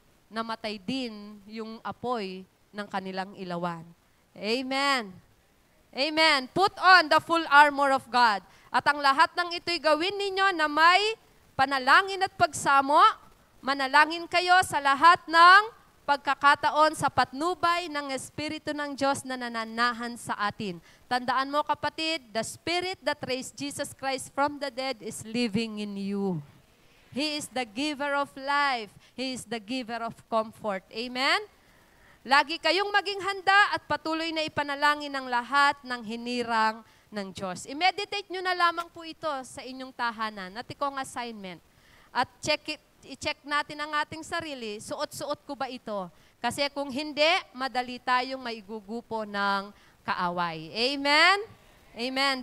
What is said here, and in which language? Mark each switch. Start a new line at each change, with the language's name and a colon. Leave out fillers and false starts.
Filipino: Namatay din yung apoy ng kanilang ilawan. Amen. Amen.
English: Put on the full armor of God.
Filipino: At ang lahat ng ito'y gawin ninyo na may panalangin at pagsamo. Manalangin kayo sa lahat ng pagkakataon sa patnubay ng Espiritu ng Diyos na nananahan sa atin. Tandaan mo kapatid,
English: the Spirit that raised Jesus Christ from the dead is living in you. He is the giver of life. He is the giver of comfort. Amen?
Filipino: Lagi kayong maging handa at patuloy na ipanalangin ang lahat ng hinirang ng Diyos. I-meditate nyo na lamang po ito sa inyong tahanan at ikong assignment. At i-check natin ang ating sarili, suot-suot ko ba ito? Kasi kung hindi, madali tayong maigugupo ng kaaway. Amen? Amen.